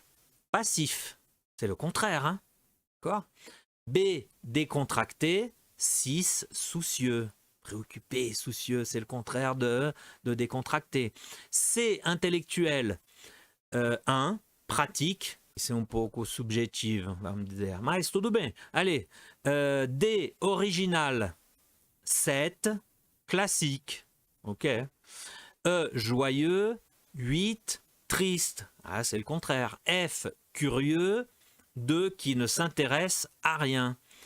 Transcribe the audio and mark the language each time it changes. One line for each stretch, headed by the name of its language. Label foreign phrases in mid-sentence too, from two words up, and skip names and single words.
French: Passif, c'est le contraire. Hein. D'accord. B, décontracté, 6. Soucieux. Préoccupé, soucieux, c'est le contraire de décontracté. C, intellectuel, 1. Pratique, c'est un peu subjectif,
Portuguese: vamos dizer. Mas tudo bem.
French: Allez, D, original, 7. Classique. Ok. E, joyeux, 8, triste. Ah, c'est le contraire. F, curieux, 2, qui ne s'intéresse à rien.